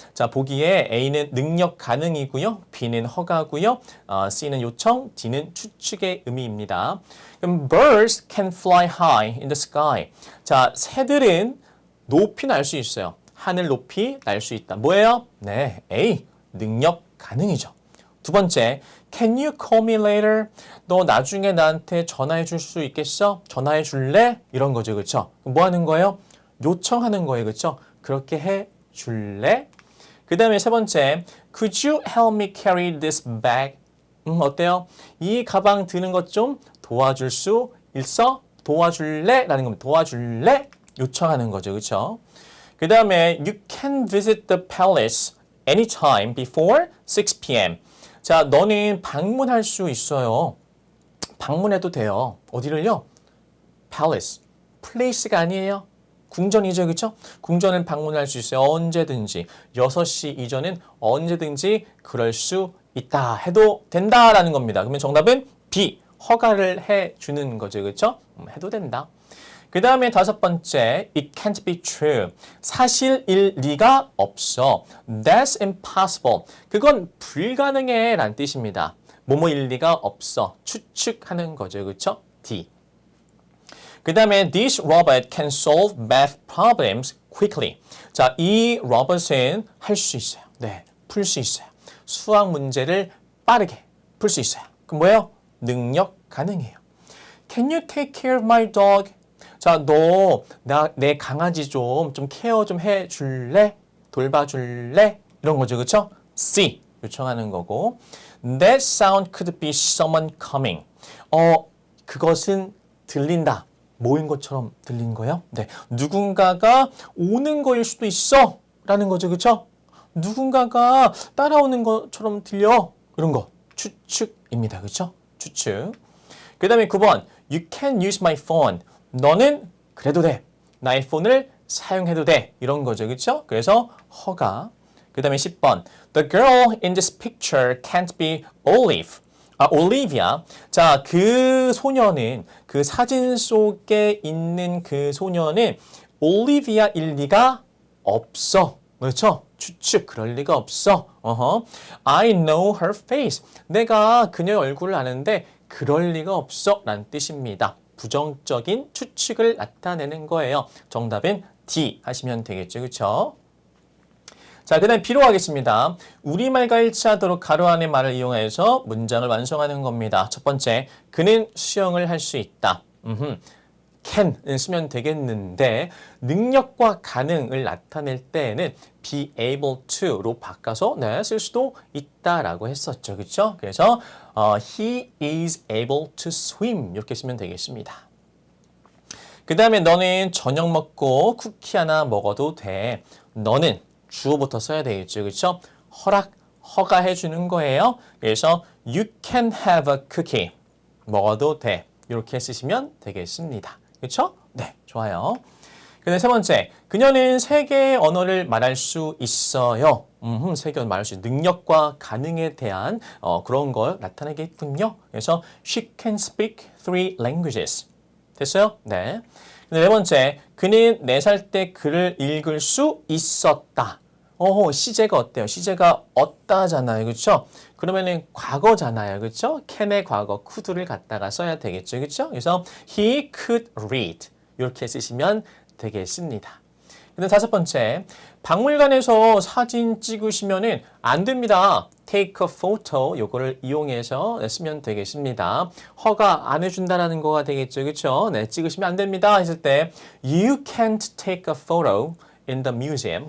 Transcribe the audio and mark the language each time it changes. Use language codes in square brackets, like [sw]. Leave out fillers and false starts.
[ko] 자, 보기에 A는 능력 가능이고요. B는 허가고요. C는 요청, D는 추측의 의미입니다. 그럼 [en] birds can fly high in the sky. [ko] 자, 새들은 높이 날 수 있어요. 하늘 높이 날 수 있다. 뭐예요? 네, A. 능력 가능이죠. 두 번째, [en] can you call me later? [ko] 너 나중에 나한테 전화해 줄 수 있겠어? 전화해 줄래? 이런 거죠. 그쵸? 뭐 하는 거예요? 요청하는 거예요. 그쵸? 그렇게 해 줄래? 그 다음에 세 번째, [en] could you help me carry this bag? [ko] 어때요? 이 가방 드는 것 좀 도와줄 수 있어? 도와줄래? 라는 겁니다. 도와줄래? 요청하는 거죠. 그쵸? 그 다음에 [en] you can visit the palace anytime before 6 p.m. [ko] 자, 너는 방문할 수 있어요. 방문해도 돼요. 어디를요? palace. place가 아니에요. 궁전이죠. 그렇죠? 궁전을 방문할 수 있어요. 언제든지. 6시 이전은 언제든지 그럴 수 있다. 해도 된다라는 겁니다. 그러면 정답은 B. 허가를 해 주는 거죠. 그렇죠? 해도 된다. 그 다음에 다섯 번째, [en] it can't be true. [ko] 사실일 리가 없어. [en] That's impossible. [ko] 그건 불가능해 라는 뜻입니다. 뭐뭐일 리가 없어. 추측하는 거죠. 그렇죠? D. 그 다음에 [en] this robot can solve math problems quickly. [ko] 자, 이 로봇은 할 수 있어요. 네, 풀 수 있어요. 수학 문제를 빠르게 풀 수 있어요. 그럼 뭐예요? 능력 가능해요. [en] Can you take care of my dog? [ko] 자, 너 내 강아지 좀 케어 좀 해줄래? 돌봐줄래? 이런 거죠. 그렇죠? C. 요청하는 거고. [en] That sound could be someone coming. [ko] 그것은 들린다. 뭐인 것처럼 들린 거예요? 네. 누군가가 오는 거일 수도 있어. 라는 거죠. 그렇죠? 누군가가 따라오는 것처럼 들려. 이런 거. 추측입니다. 그렇죠? 추측. 그 다음에 9번. [en] You can use my phone. [ko] 너는 그래도 돼. 나의 폰을 사용해도 돼. 이런 거죠. 그렇죠? 그래서 허가. 그 다음에 10번. [en] The girl in this picture can't be Olive. [ko] 올리비아. 자, 그 소녀는, 그 사진 속에 있는 그 소녀는 올리비아일 리가 없어. 그렇죠? 추측, 그럴 리가 없어. [en] I know her face. [ko] 내가 그녀의 얼굴을 아는데 그럴 리가 없어. 라는 뜻입니다. 부정적인 추측을 나타내는 거예요. 정답은 D 하시면 되겠죠. 그렇죠? 자, 그 다음 B로 하겠습니다. 우리말과 일치하도록 가로 안의 말을 이용해서 문장을 완성하는 겁니다. 첫 번째, 그는 수영을 할 수 있다. can을 쓰면 되겠는데 능력과 가능을 나타낼 때에는 be able to로 바꿔서 쓸 수도 있다라고 했었죠. 그렇죠? 그래서 [en] he is able to swim [ko] 이렇게 쓰면 되겠습니다. 그 다음에 너는 저녁 먹고 쿠키 하나 먹어도 돼. 너는 주어부터 써야 되겠죠. 그렇죠? 허가해 주는 거예요. 그래서 [en] you can have a cookie. [ko] 먹어도 돼. 이렇게 쓰시면 되겠습니다. 그렇죠? 네, 좋아요. 근데 세 번째, 그녀는 세 개의 언어를 말할 수 있어요. 세 개의 언어 말할 수 있어요. 능력과 가능에 대한 그런 걸 나타내겠군요. 그래서 [en] she can speak 3 languages. [ko] 됐어요? 네. 근데 네 번째, 그는 4살 때 글을 읽을 수 있었다. 시제가 어때요? 시제가 없다잖아요. 그렇죠? 그러면은 과거잖아요. 그렇죠? can의 과거 could를 갖다가 써야 되겠죠. 그렇죠? 그래서 [en] he could read. [ko] 이렇게 쓰시면 되겠습니다. 근데 다섯 번째, 박물관에서 사진 찍으시면은 안 됩니다. [en] take a photo [ko] 요거를 이용해서 쓰면 되겠습니다. 허가 안 해준다라는 거가 되겠죠. 그렇죠? 네, 찍으시면 안 됩니다. 했을 때 [en] you can't take a photo in the museum.